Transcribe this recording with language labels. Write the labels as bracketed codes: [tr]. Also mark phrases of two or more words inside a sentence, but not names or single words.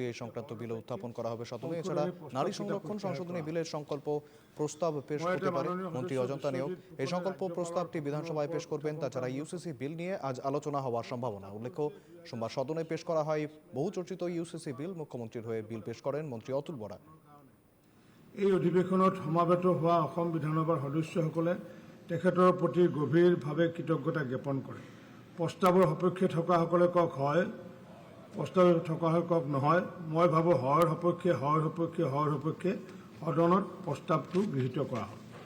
[bn] এই সংক্রান্ত বিল উত্থাপন করা হবে সদনে। এছাড়া নারী সংরক্ষণ সংশোধনী বিলের সংকল্প প্রস্তাব পেশ হতে পারে। মন্ত্রী অজন্তা নিয়োগ এই সংকল্প প্রস্তাবটি বিধানসভায় পেশ করবেন। তাছাড়া ইউসিসি বিল নিয়ে আজ আলোচনা হওয়ার সম্ভাবনা। উল্লেখ্য, সোমবার সদনে পেশ করা হয় বহুচর্চিত ইউসিসি বিল। মুখ্যমন্ত্রীর হয়ে বিল পেশ করেন মন্ত্রী অতুল বরা। [as] এই অধিৱেশনত সমাবেত হোৱা অসম বিধানসভাৰ সদস্যসকলে তেখেতৰ প্ৰতি গভীৰভাৱে কৃতজ্ঞতা জ্ঞাপন কৰে। প্ৰস্তাৱৰ সপক্ষে থকাসকলে কওক হয়, প্ৰস্তাৱ থকাসকলে কওক নহয়। মই ভাবোঁ হয়ৰ সপক্ষে সদনত প্ৰস্তাৱটো গৃহীত কৰা হ'ল।